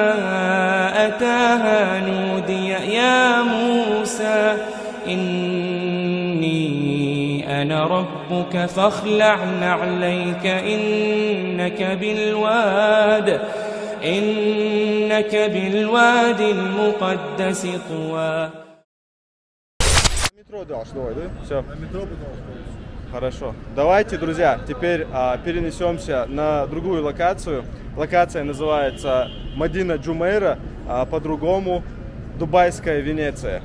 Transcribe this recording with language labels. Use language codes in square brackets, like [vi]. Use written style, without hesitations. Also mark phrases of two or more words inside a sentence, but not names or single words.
[ar] أتاها نودي يا موسى إني أنا ربك فاخلع نعليك إنك بالواد المقدس طوى. [ru] Метро должно, да? Все. Хорошо. Давайте, друзья, теперь перенесемся на другую локацию. Локация называется Медина Джумейра, по-другому Дубайская Венеция.